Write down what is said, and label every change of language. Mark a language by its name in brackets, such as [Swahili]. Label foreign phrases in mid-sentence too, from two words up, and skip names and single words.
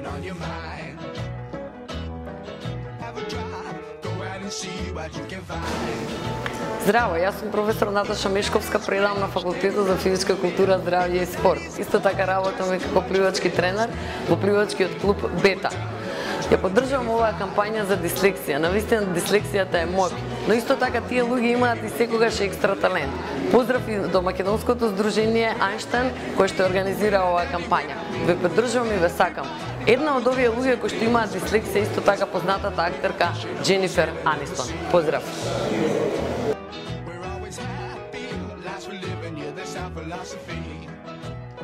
[English] your mind. Have a drive, go out and see what you can find. [Macedonian] Здраво, јас сум професор Наташа Мешковска, предавам на Факултетот за физичка култура, здравје и спорт. Исто така работам и како пливачки тренер во пливачкиот клуб Бета. Ја поддржувам оваа кампања за дислексија. Навистина дислексијата е моќ, но исто така тие луѓе имаат и секогаш екстра талент. Поздрав и до македонското здружение Einstein кој што организира оваа кампања. Ве поддржувам и ве сакам. Една од овие луѓе кои што имаат дислексија исто така познатата актерка Дженифер Анистон. Поздрав. [English] We're always happy, lives we're living, yeah, that's our philosophy.